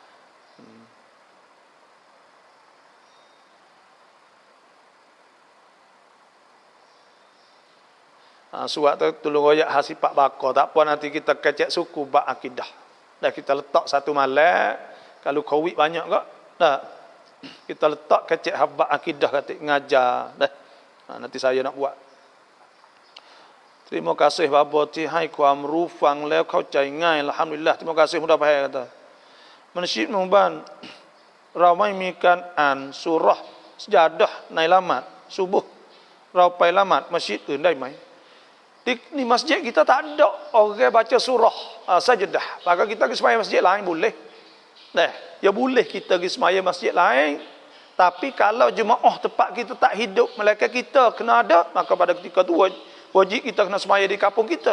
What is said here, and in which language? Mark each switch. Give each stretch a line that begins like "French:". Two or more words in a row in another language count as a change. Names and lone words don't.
Malay: Surat tu tolong royak hasipak bakar, tak apa nanti kita kecek suku bab akidah. Dah kita letak satu malam, kalau covid banyak kak, dah kita letak kecek habak akidah kata ngajar dah. Nanti saya nak buat. Terima kasih bapa
Thai: ที่ให้ความรู้ฟังแล้วเข้าใจง่ายอัลฮัมดุลิลละห์
Malay: terima kasih mudah faham kata.
Thai: Masjid Muban เราไม่มีการอ่านซูเราะห์ซะญาดะห์ในละหมาดซุบุฮ์เราไปละหมาดมัสยิดอื่นได้ไหม
Malay: Di masjid kita tak ada orang baca surah sajadah, maka kita pergi sembahyang masjid lain boleh. Nah, ya boleh kita pergi sembahyang masjid lain. Tapi kalau jemaah tempat kita tak hidup, malaikat kita kena ada, maka pada ketika tu wajib kita kena sembahyang di kampung kita.